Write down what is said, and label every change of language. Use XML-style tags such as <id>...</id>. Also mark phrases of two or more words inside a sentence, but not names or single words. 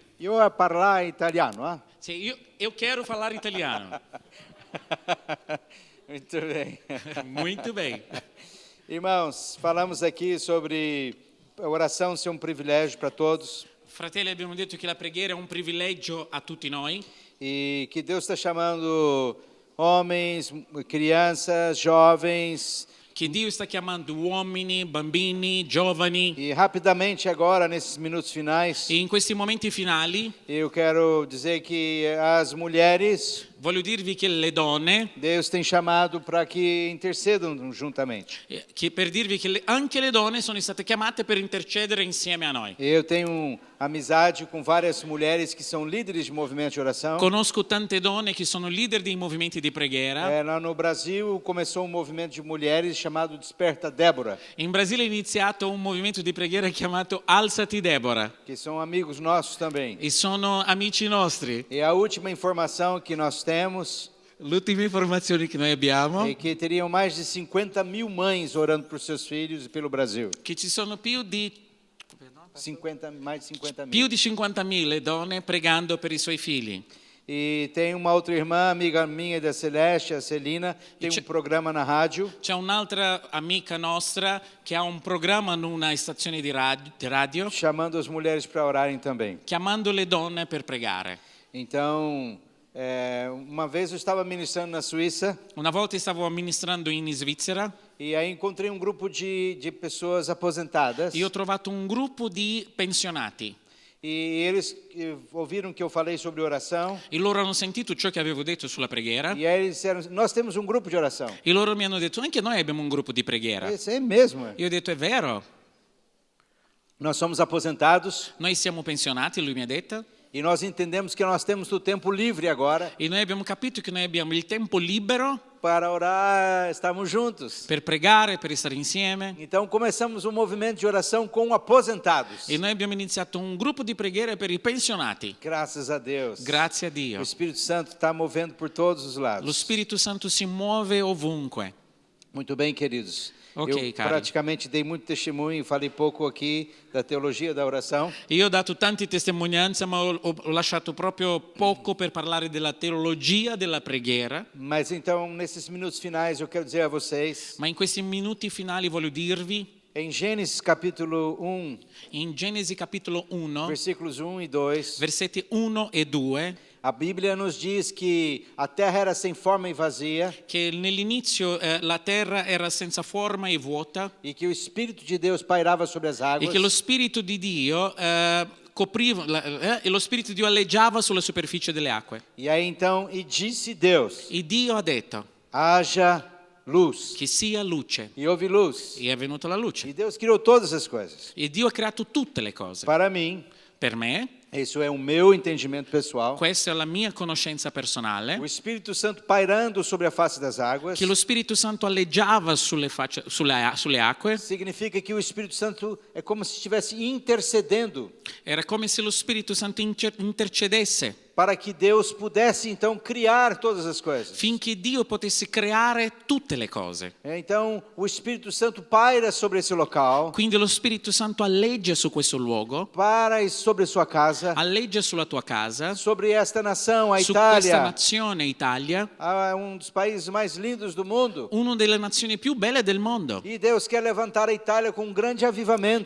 <it>Io a parlare italiano, Sì,</it> <pt>eu quero falar italiano. Muito bem. Muito bem. Irmãos, falamos aqui sobre a oração ser um privilégio para todos.</pt> <it>Fratelli, abbiamo detto che la preghiera è un privilegio a tutti noi</it> <pt>e que Deus está chamando homens, crianças, jovens.</pt> <it>che Dio sta chiamando uomini, bambini, giovani</it> <pt>E rapidamente agora, nesses minutos finais,</pt> <it>e in questi momenti finali</it> <pt>eu quero dizer que as mulheres,</pt> <it>voglio dirvi che le donne,</it> <pt>Deus tem chamado para que intercedam juntamente.</pt> <it>che per dirvi che anche le donne sono state chiamate per intercedere insieme a noi.</it> <pt>Eu tenho amizade com várias mulheres que são líderes de movimento de oração.</pt> <it>Conosco tante donne che sono leader dei movimenti di preghiera.</it> <pt>Lá no Brasil começou um movimento de mulheres chamado Desperta Débora,</pt> <it>In Brasile è iniziato un movimento di preghiera chiamato Alzati Deborah</it> <pt>que são amigos nossos também.</pt> <it>e sono amici nostri.</it> <pt>E a última informação que nós temos</pt> <it>L'ultima informazione che noi abbiamo</it> <pt>é que teriam mais de 50 mil mães orando por seus filhos e pelo Brasil.</pt> <it>che ci sono più di</it> <pt>50 mil.</pt> <it>più di 50.000 donne pregando per i suoi figli.</it> <pt>E tem uma outra irmã, amiga minha da Celeste, a Celina, tem um programa na rádio.</pt> <it>C'è un'altra amica nostra che ha un programma in una stazione di radio</it> <pt>Chamando as mulheres para orarem também.</pt> <it>chiamando le donne per pregare.</it> <pt>Então, uma vez eu estava ministrando na Suíça</pt> <it>Una volta stavo amministrando in Svizzera</it> <pt>e aí encontrei um grupo de pessoas aposentadas.</pt> <it>e ho trovato un gruppo di pensionati.</it> <pt>E eles ouviram que eu falei sobre oração.</pt> <it>E loro hanno sentito ciò che avevo detto sulla preghiera</it> <pt>E aí eles disseram, nós temos um grupo de oração.</pt> <it>e loro mi hanno detto anche noi abbiamo un gruppo di preghiera.</it> <pt>Isso é mesmo.</pt> <it>Io ho detto è vero,</it> <pt>Nós somos aposentados</pt> <it>noi siamo pensionati, lui mi ha detto,</it> <pt>e nós entendemos que nós temos o tempo livre agora</pt> <it>e noi abbiamo capito che noi abbiamo il tempo libero</it> <pt>para orar, estamos juntos.</pt> <it>per pregare, per stare insieme.</it> <pt>Então começamos um movimento de oração com aposentados.</pt> <it>E noi abbiamo iniziato un gruppo di preghiera per i pensionati.</it> <pt>Graças a Deus.</pt> <it>Grazie a</it> <pt>O</pt> <it>Dio.</it> <pt>Espírito Santo está movendo por todos os</pt> <it>Lo</it> <pt>lados.</pt> <it>Spirito Santo si muove ovunque.</it> <pt>Muito bem, queridos.</pt> <it>Ok,</it> <pt>Eu</pt> <it>cari.</it> <pt>praticamente dei muito testemunho, falei pouco aqui da teologia da oração.</pt> <it>Io ho dato tante testimonianze, ma ho lasciato proprio poco per parlare della teologia della preghiera.</it> <pt>Mas então, nesses minutos finais, eu quero dizer a vocês,</pt> <it>Ma in questi minuti finali voglio dirvi,</it> <pt>em Gênesis capítulo 1,</pt> <it>in Genesi capitolo 1,</it> <pt>versículos 1 e 2,</pt> <it>versetti 1 e 2,</it> <pt>a Bíblia nos diz que a terra era sem forma e vazia</pt> <it>che nell'inizio la terra era senza forma e vuota</it> <pt>e que o Espírito de Deus pairava sobre as</pt> <it>e</it> <pt>águas.</pt> <it>che lo Spirito di Dio copriva, e lo Spirito di Dio alleggiava sulla superficie delle acque.</it> <pt>E aí então, e disse Deus,</pt> <it>E Dio ha detto</it> <pt>haja luz.</pt> <it>che sia luce.</it> <pt>E houve luz.</pt> <it>E è venuta la luce.</it> <pt>E Deus criou todas as coisas.</pt> <it>E Dio ha creato tutte le cose.</it> <pt>Para mim,</pt> <it>Per me,</it> <pt>isso é o meu entendimento pessoal.</pt> <it>questa è la mia conoscenza personale,</it> <pt>O Espírito Santo pairando sobre a face das águas</pt> <it>che lo Spirito Santo alleggiava sulle acque.</it> <pt>significa que o Espírito Santo é como se estivesse intercedendo</pt> <it>Era come se lo Spirito Santo intercedesse</it> <pt>para que Deus pudesse então criar todas as coisas.</pt> <it>finché Dio potesse creare tutte le cose.</it> <pt>Então, o Espírito Santo paira sobre esse local,</pt> <it>Quindi lo Spirito Santo alleggia su questo luogo,</it> <pt>para sobre sua casa,</pt> <it>alleggia sulla tua casa,</it> <pt>sobre esta nação, a</pt> <it>su questa</it> <pt>Itália,</pt> <it>nazione, Italia,</it> <pt>dos países mais lindos do mundo.</pt> <it>una delle nazioni più belle del mondo.</it> <pt>E Deus quer levantar a Itália com um grande avivamento.</pt>